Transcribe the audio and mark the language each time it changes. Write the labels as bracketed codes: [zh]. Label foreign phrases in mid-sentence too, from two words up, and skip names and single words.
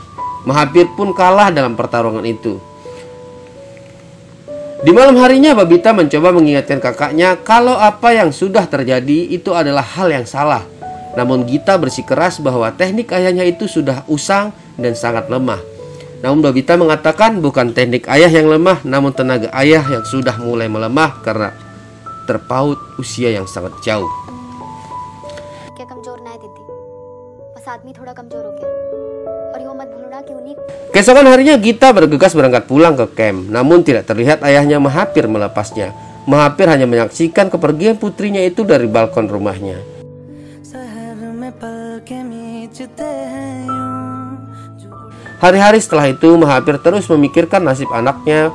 [id] Mahapir pun kalah dalam pertarungan itu. Di malam harinya Babita mencoba mengingatkan kakaknya kalau apa yang sudah terjadi itu adalah hal yang salah. Namun Gita bersikeras bahwa teknik ayahnya itu sudah usang dan sangat lemah. Namun Babita mengatakan bukan teknik ayah yang lemah, namun tenaga ayah yang sudah mulai melemah karena terpaut usia yang sangat jauh. [hi] क्या कमजोर ना है दीदी, बस आदमी थोड़ा कमजोर हो गया और यो मत भूलना कि उन्हीं [id] Keesokan harinya Gita bergegas berangkat pulang ke camp, namun tidak terlihat ayahnya Mahapir melepasnya. Mahapir hanya menyaksikan kepergian putrinya itu dari balkon rumahnya. Hari-hari setelah itu Mahapir terus memikirkan nasib anaknya.